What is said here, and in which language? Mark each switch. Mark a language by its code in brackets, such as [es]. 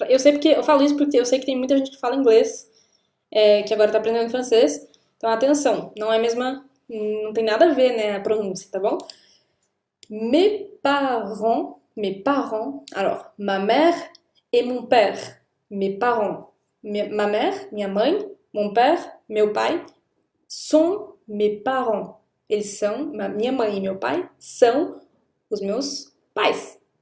[pt] Eu sei porque eu falo isso porque eu sei que tem muita gente que fala inglês, que agora tá aprendendo francês. Então atenção, não é a mesma, não tem nada a ver, né, a pronúncia, tá bom? [fr] Mes parents, alors, ma mère et mon père, mes parents, ma mère, [pt] minha mãe, [fr] mon père, [pt] meu pai, [fr] sont mes parents. [pt] Eles são, minha mãe e meu pai são os meus pais.